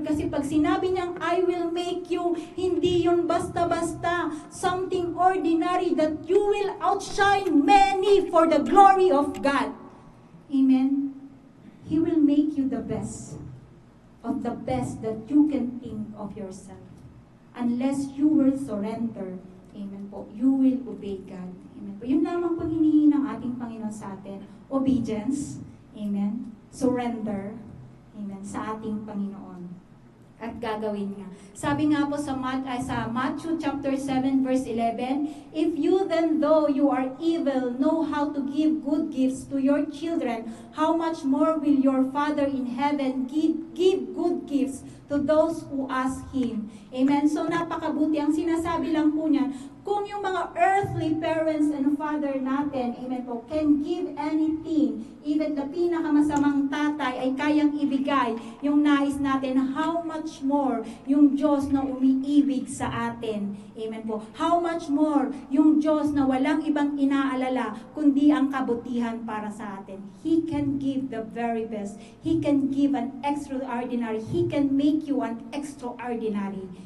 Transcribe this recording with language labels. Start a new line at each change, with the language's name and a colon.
Filipino: Kasi pag sinabi niyang,
English: I will make you,
Filipino: hindi yun basta-basta,
English: something ordinary that you will outshine many for the glory of God. Amen. He will make you the best of the best that you can think of yourself. Unless you will surrender, amen po, you will obey God. Amen po.
Filipino: Yun lamang po hinihingi ng ating Panginoon sa atin.
English: Obedience. Amen. Surrender. Amen.
Filipino: Sa ating Panginoon. At gagawin nga. Sabi nga po sa
English: Matthew chapter 7 verse 11, if you then, though you are evil, know how to give good gifts to your children, how much more will your Father in heaven give good gifts to those who ask Him.
Filipino: Amen. So napakabuti. Ang sinasabi lang po niyan, kung yung mga earthly parents and father natin, amen po,
English: can give anything,
Filipino: even the pinakamasamang tatay ay kayang ibigay yung nais natin,
English: how much more
Filipino: yung Diyos na umiibig sa atin. Amen po.
English: How much more
Filipino: yung Diyos na walang ibang inaalala kundi ang kabutihan para sa atin.
English: He can give the very best. He can give an extraordinary. He can make you an extraordinary.